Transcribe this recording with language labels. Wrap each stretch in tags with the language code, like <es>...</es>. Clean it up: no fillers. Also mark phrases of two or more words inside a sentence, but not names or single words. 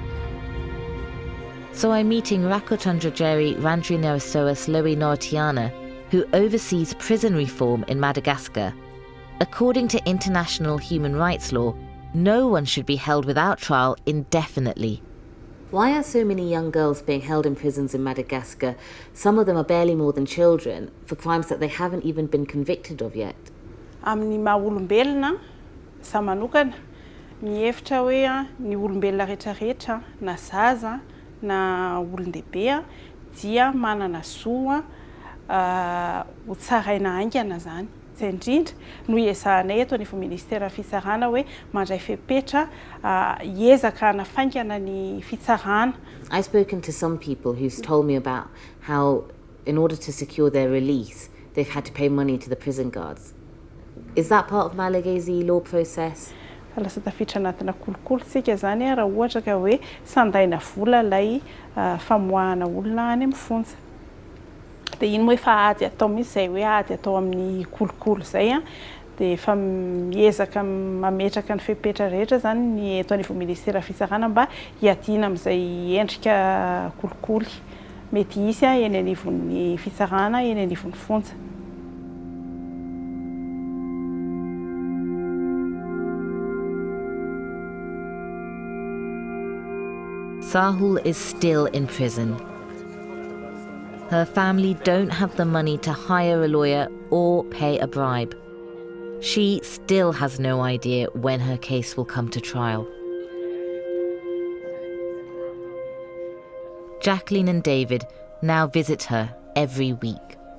<en>So I'm meeting Rakotandra Randrinarasoas Loe Nortiana, who oversees prison reform in Madagascar. According to international human rights law, no one should be held without trial indefinitely. Why are so many young girls being held in prisons in Madagascar? Some of them are barely more than children, for crimes that they haven't even been convicted of yet.</en> <mg>Amin'ny maha-olombelona za manokana mihevitra hoe ny olombelona rehetrarehetra na zaza na olon-dehibe dia manana zo ho tsaraina haingana zany. Zay indrindra no iezahanay eto ny ministera fitsarana hoe mandray fepetra hiezaka hanafaingana ny fitsarana.</mg> <en>I've spoken to some people who've told me about how in order to secure their release they've had to pay money to the prison guards. Is that part of Malagasy law process?</en> <mg>Lasa tafiditra anatina kolokolotsika zany raha ohatra ka hoe sandaina vola lay famoahana olona any amin'ny fonja. Dia iny moa efa ady atao mihitsy zay hoe ady atao amin'ny kolokolo zay dia efa miezaka mametraka ny fepetra rehetra zany ny eto anivon'ny ministera fitsarana mba hiadiana amin'izay endrika kolikoly mety hisy eny anivon'ny fitsarana eny anivon'ny fonja.</mg> <en>Sahul is still in prison. Her family don't have the money to hire a lawyer or pay a bribe. She still has no idea when her case will come to trial. Jacqueline and David now visit her every week.</en>